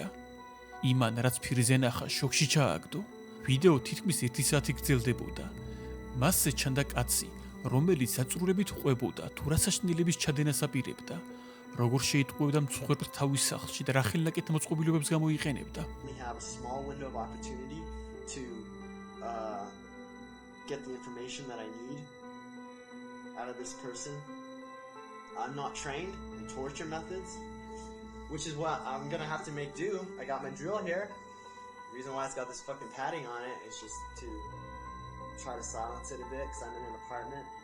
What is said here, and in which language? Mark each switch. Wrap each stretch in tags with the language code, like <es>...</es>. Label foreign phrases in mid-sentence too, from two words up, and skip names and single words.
<ka>იმან რაც ფირზე ნახა, შოკში ჩააგდო. ვიდეო თითქმის 1 საათი გრძელდებოდა. მასზე ჩანდა კაცი, რომელიც საწურებით ყვებოდა თუ რა საშინელების ჩადენას აპირებდა, როგორ შეიტყუებდა მცუღებელს თავის სახლში და რა ხელნაკეთ მოწყობილობებს გამოიყენებდა.</ka> <en>Get the information that I need out of this person. I'm not trained in torture methods, which is what I'm gonna have to make do. I got my drill here. The reason why it's got this fucking padding on it is just to try to silence it a bit because I'm in an apartment.</en>